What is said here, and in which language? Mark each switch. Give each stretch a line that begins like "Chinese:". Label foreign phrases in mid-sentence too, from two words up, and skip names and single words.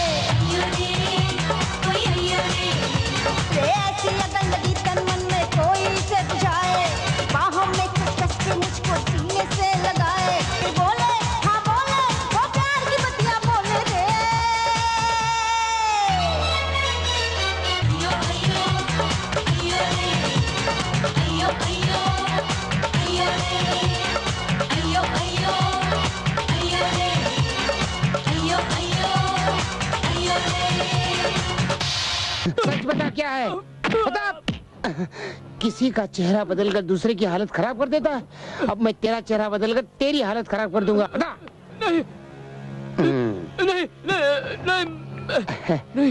Hindi: ऐसी अगल लगी तन मन में कोई से बुझाए बाहों में कस के मुझको सीने से लगाए फिर बोले हाँ बोले वो प्यार की बतिया बोले रे अयो अयो अयो रे अयो अयो अयो रे अयो अयो अयो रे अयो अयो अयो रे सच बता क्या है, बता। किसी का चेहरा बदलकर दूसरे की हालत खराब कर देता है। अब मैं तेरा चेहरा बदलकर तेरी हालत खराब कर दूंगा, बता। नहीं नहीं नहीं नहीं